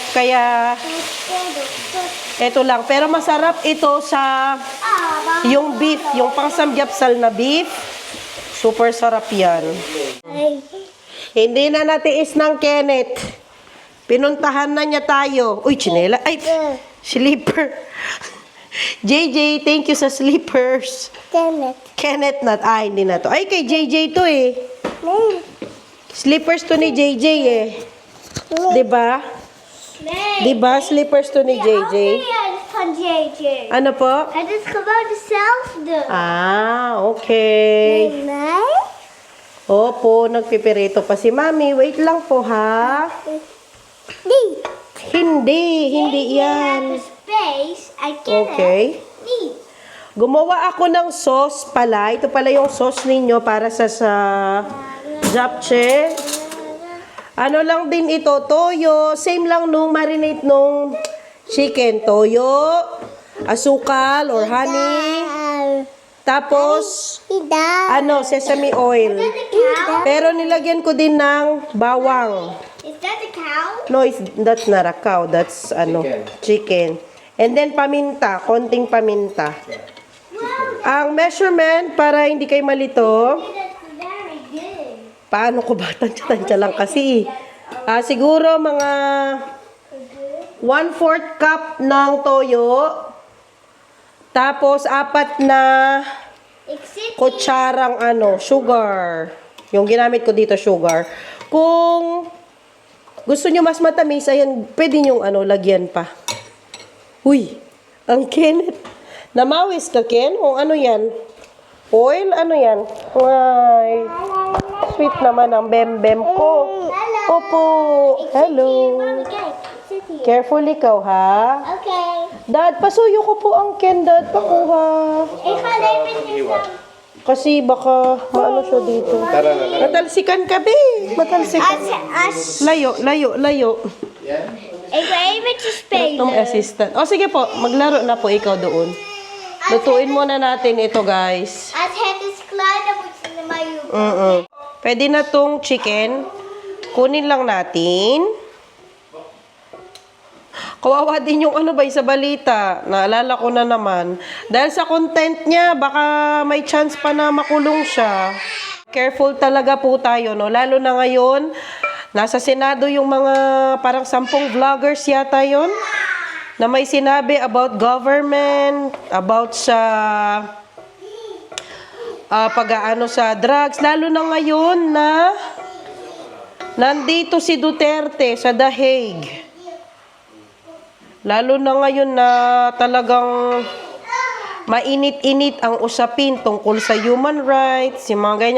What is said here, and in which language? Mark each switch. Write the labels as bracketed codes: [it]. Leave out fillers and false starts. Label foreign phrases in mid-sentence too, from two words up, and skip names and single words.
[tl] Kaya ito lang. Pero masarap ito sa yung beef. Yung pang-samgyapsal na beef. Super sarap yan. Hindi na natiis ng Kenneth. Pinuntahan na niya tayo. Uy, chinela. Ay, slipper. JJ, [en] thank you [tl] sa slippers. [en] damn it. Kenneth not. [tl] Ay, hindi na to. Ay, kay JJ to eh. Slippers to ni JJ eh. Diba? Diba? Slippers to ni JJ. [nl] Van JJ. [tl] Ano po? [nl] Het is gewoon dezelfde. [en] Ah, okay. [nl] Nee? [tl] Opo, nagpipirito pa si Mami. Wait lang po ha. [nl] Die. [tl] Hindi yan. [en] The space. I get Okay. it. Die. [tl] Gumawa ako ng sauce pala. Ito pala yung sauce ninyo para sa japchae. Ano lang din ito, toyo. Same lang nung marinate nung chicken. Toyo, asukal [en] or honey. [tl] Tapos, ano, [en] sesame oil. Is that a cow? [tl] Pero nilagyan ko din ng bawang. [en] Is that a cow? No, that's not a cow. That's, [tl] ano, chicken. [en] And then, [tl] paminta. Konting paminta. [en] Wow, [tl] Ang measurement, para hindi kayo malito, [en] that's very good. [tl] paano ko ba? Tansya-tansya lang kasi. Siguro mga 1/4 cup ng toyo. Tapos, 4 na kutsarang sugar. Yung ginamit ko dito, sugar. Kung gusto nyo mas matamis, ayan, pwede nyo lagyan pa. Uy, ang Kenneth. Namawis ka, Ken? O ano yan? Oil? Ano yan? Ay, sweet naman ang bem-bem ko. Opo. Hello. [en] Okay, sit here. [tl] Careful ikaw, ha? [en] Okay. [tl] Dad, pasuyo ko po ang Ken, Dad. Pakuha. [nl] Ik ga even tussen. [tl] Kasi baka maano siya dito. Matalsikan ka, be. Matalsikan. Layo, layo, layo. [nl] Ik ga eventjes spelen. [tl] Itong assistant. O, sige po. Maglaro na po ikaw doon. Lutuin muna natin ito, guys. [nl] Als het is klaar, dan moet je naar mij roepen. [tl] Pwede na tong chicken. Kunin lang natin. Kawawa din yung sa balita. Naalala ko na naman. Dahil sa content niya, baka may chance pa na makulong siya. Careful talaga po tayo, no? Lalo na ngayon, nasa Senado yung mga parang 10 vloggers yata yon na may sinabi [en] about government, [tl] about sa pag-aano sa drugs. Lalo na ngayon na nandito si Duterte sa The Hague. Lalo na ngayon na talagang mainit-init ang usapin tungkol sa [en] human rights, [tl] yung mga ganyan.